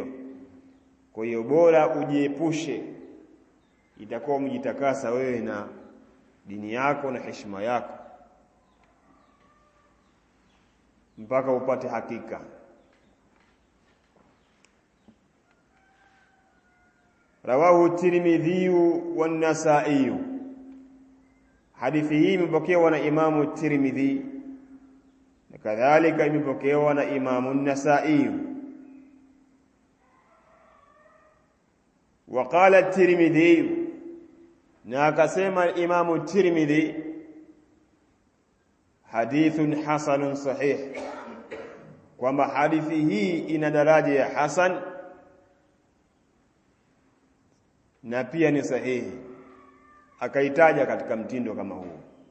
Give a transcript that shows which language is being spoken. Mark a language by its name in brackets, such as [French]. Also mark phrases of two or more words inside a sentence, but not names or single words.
[Swahili] Kwa hiyo bora ujiepushe, itakuwa umejitakasa wewe na dini yako na heshima yako mpaka upate hakika. Rawahu Tirmidhi wa Nasa'i, hadithi hii imepokewa na Imamu Tirmidhi na kadhalika imepokewa na Imamu Nasa'i. [Arabic] وقال الترمذي، [Swahili] na akasema Imamu Tirmidhi, [Arabic] حديث حسن صحيح, [Swahili] kwamba hadithi hii ina daraja ya hasan na pia ni sahihi, akaitaja katika mtindo kama huu.